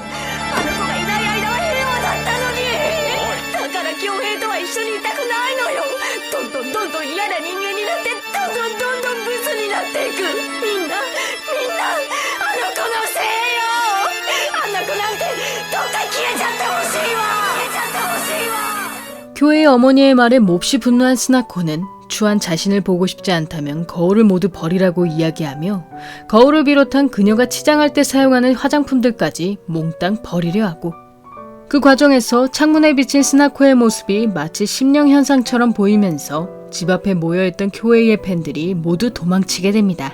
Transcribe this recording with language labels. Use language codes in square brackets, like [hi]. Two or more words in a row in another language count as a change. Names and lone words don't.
[ja] あの子がいない間は平和だったのに。だから恭平とは一緒にいたくないのよ。どんどん嫌な人間になって、どんどんブスになっていく。みんなあの子のせいよ。あんな子なんてどっか消えちゃってほしいわ。 [ko] 교회의 어머니의 말에 몹시 분노한 스나코는 추한 자신을 보고 싶지 않다면 거울을 모두 버리라고 이야기하며 거울을 비롯한 그녀가 치장할 때 사용하는 화장품들까지 몽땅 버리려 하고, 그 과정에서 창문에 비친 스나코의 모습이 마치 심령현상처럼 보이면서 집 앞에 모여있던 교회의 팬들이 모두 도망치게 됩니다.